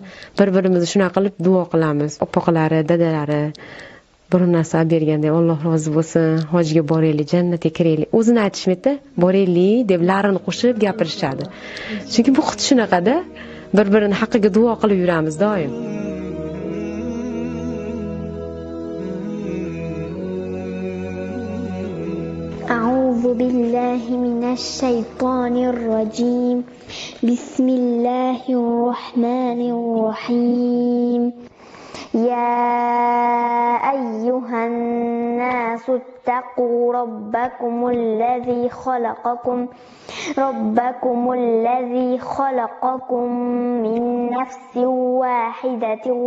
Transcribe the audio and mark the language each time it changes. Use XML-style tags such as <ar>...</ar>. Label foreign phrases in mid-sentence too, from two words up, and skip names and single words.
<uz>Bir-birimizni shunaqa qilib duo qilamiz. Opaqalari, dadalari bir narsa berganda Alloh rozi bo'lsin, hojiga boraylik, jannatga kiraylik. O'zini aytishmaydi, boraylik deb larini qo'shib gapirishadi. Chunki bu xuddi shunaqada bir-birini haqqiga duo qilib yuramiz doim.</uz> <ar>أعوذ بالله من الشيطان الرجيم. بسم الله الرحمن الرحيم. يا أيها الناس اتقوا ربكم الذي خلقكم من نفس واحدة</ar>